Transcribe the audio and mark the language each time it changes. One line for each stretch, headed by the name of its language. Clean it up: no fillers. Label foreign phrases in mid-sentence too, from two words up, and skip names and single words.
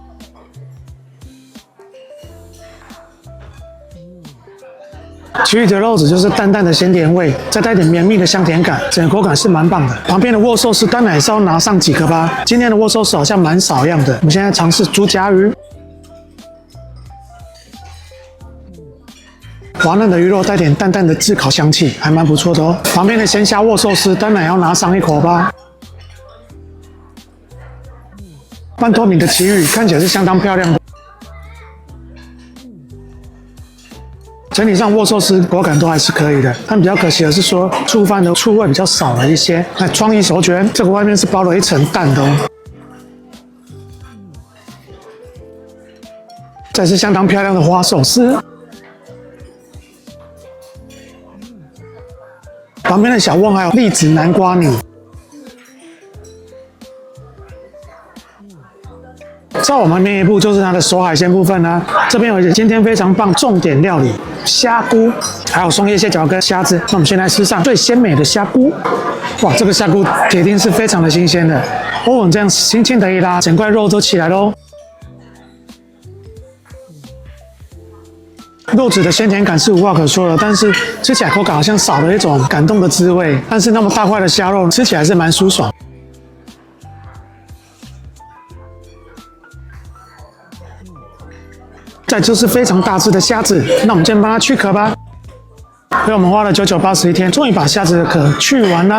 Chinese: 旗魚的肉質就是淡淡的鮮甜味，再帶點綿密的香甜感，整個口感是蠻棒的。旁邊的握壽司當然也是要拿上幾顆吧。今天的握壽司好像蠻少樣的。我們現在嘗試豬夾魚，滑嫩的魚肉帶點淡淡的炙烤香氣，還蠻不錯的哦。旁邊的鮮蝦握壽司當然也要拿上一口吧。半透明的旗魚看起來是相當漂亮的。整體上握壽司口感都還是可以的，但比較可惜的是說醋飯的醋味比較少了一些。那創意手卷，這個外面是包了一層蛋的哦。再是相當漂亮的花壽司，旁邊的小甕還有栗子南瓜泥。再往旁邊一步就是它的熟海鮮部分啦、這邊有今天非常棒重點料理蝦菇，還有松葉蟹腳跟蝦子。那我們先來吃上最鮮美的蝦菇。哇，這個蝦菇鐵定是非常的新鮮的。歐文這樣輕輕的一拉，整塊肉都起來嘍。肉質的鮮甜感是無話可說的，但是吃起來口感好像少了一種感動的滋味。但是那麼大塊的蝦肉吃起來是蠻舒爽。再就是非常大只的蝦子，那我們先幫它去殼吧。所以我們花了9981天，終於把蝦子的殼去完啦。